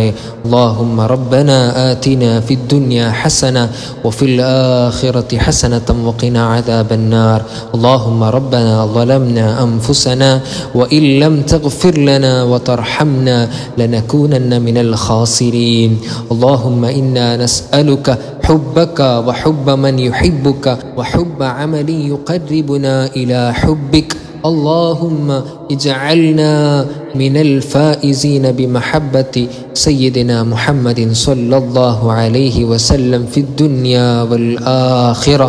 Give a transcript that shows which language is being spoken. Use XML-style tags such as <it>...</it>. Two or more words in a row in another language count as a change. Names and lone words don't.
<ar>اللهم ربنا آتنا في الدنيا حسنة وفي الآخرة حسنة وقنا عذاب النار. اللهم ربنا ظلمنا أنفسنا وإن لم تغفر لنا وترحمنا لنكونن من الخاسرين. اللهم إنا نسألك حبك وحب من يحبك وحب عمل يقربنا إلى حبك. اللهم اجعلنا من الفائزين بمحبة سيدنا محمد صلى الله عليه وسلم في الدنيا والآخرة.</ar>